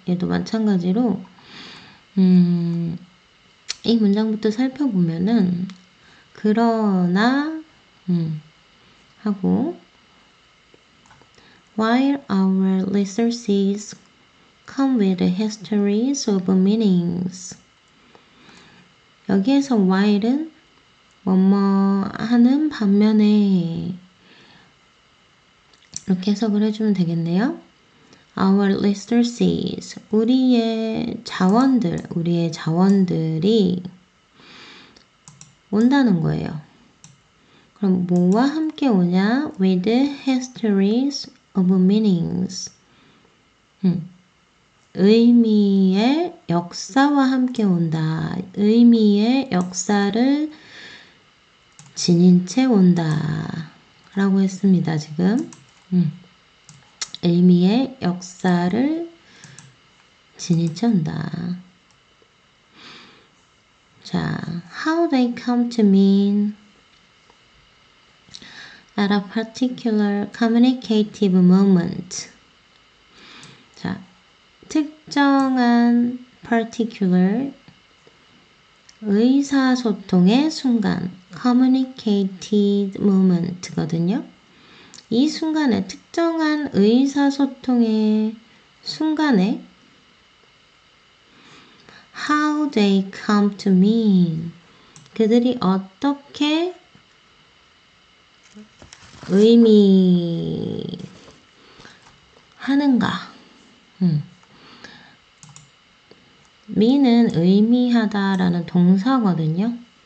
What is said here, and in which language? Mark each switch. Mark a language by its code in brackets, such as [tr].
[ko] 얘도 마찬가지로 이 문장부터 살펴보면은 그러나 하고 [en] while our resources come with histories of meanings [ko] 여기에서 while은 뭐뭐 하는 반면에 이렇게 해석을 해주면 되겠네요. [en] Our resources, [ko] 우리의 자원들이 온다는 거예요. 그럼 뭐와 함께 오냐? [en] With histories of meanings. [ko] 의미의 역사와 함께 온다. 의미의 역사를 지닌 채 온다. 라고 했습니다, 지금. 의미의 역사를 지닌 채 온다. [en] 자, how they come to mean at a particular communicative moment. [ko] 자, 특정한 particular 의사소통의 순간 [en] communicated moment [ko] 거든요. 이 순간에 특정한 의사소통의 순간에 [en] how they come to mean [ko] 그들이 어떻게 의미하는가 mean은 의미하다라는 동사거든요.